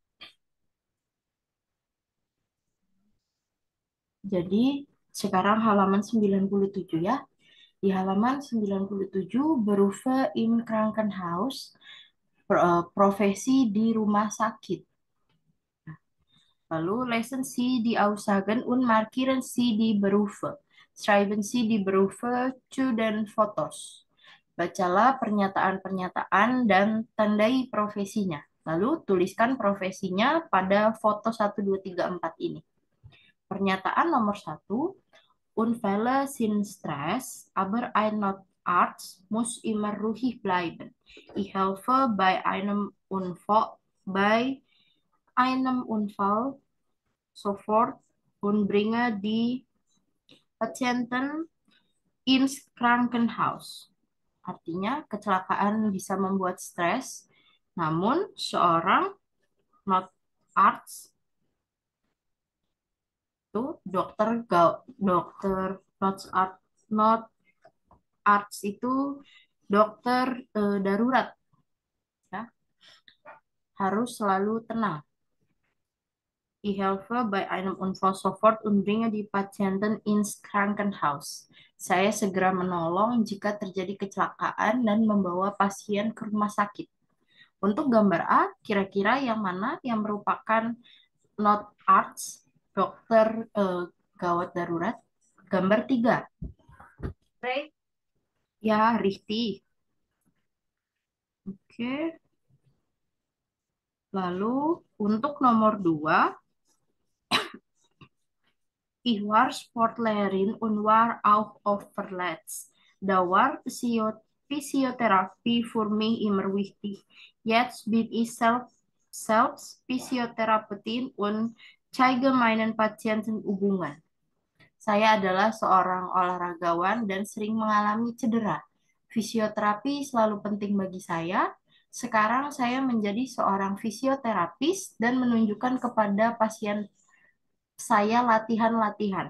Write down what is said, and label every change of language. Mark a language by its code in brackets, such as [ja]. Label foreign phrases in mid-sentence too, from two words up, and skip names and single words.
[id] Jadi, sekarang halaman 97 ya. Di halaman 97, [de] Berufe im Krankenhaus, [id] profesi di rumah sakit. Lalu, [de] lesen Sie die Aussagen und markieren Sie die Berufe. Schreiben Sie die Berufe zu den Fotos. [id] Bacalah pernyataan-pernyataan dan tandai profesinya. Lalu tuliskan profesinya pada foto 1, 2, 3, 4 ini. Pernyataan nomor 1, [de] Unfälle sind Stress, aber ein Notarzt muss immer ruhig bleiben. Ich helfe bei einem Unfall sofort und bringe die Patienten ins Krankenhaus. [id] Artinya, kecelakaan bisa membuat stres, namun seorang not arts itu dokter not arts itu dokter darurat ya, harus selalu tenang. [de] Ich helfe bei einem Unfall sofort und bringe die Patienten ins Krankenhaus. [id] Saya segera menolong jika terjadi kecelakaan dan membawa pasien ke rumah sakit. Untuk gambar A, kira-kira yang mana yang merupakan not arts, dokter gawat darurat? Gambar 3. Ray, Ya, richtig. Oke. Lalu untuk nomor 2, [de] ich war Sportlerin und war auch oft verletzt. Da war Physiotherapie für mich immer wichtig. Jetzt bin ich selbst Physiotherapeutin und zeige meinen Patienten Übungen. [id] Saya adalah seorang olahragawan dan sering mengalami cedera. Fisioterapi selalu penting bagi saya. Sekarang saya menjadi seorang fisioterapis dan menunjukkan kepada pasien saya latihan-latihan.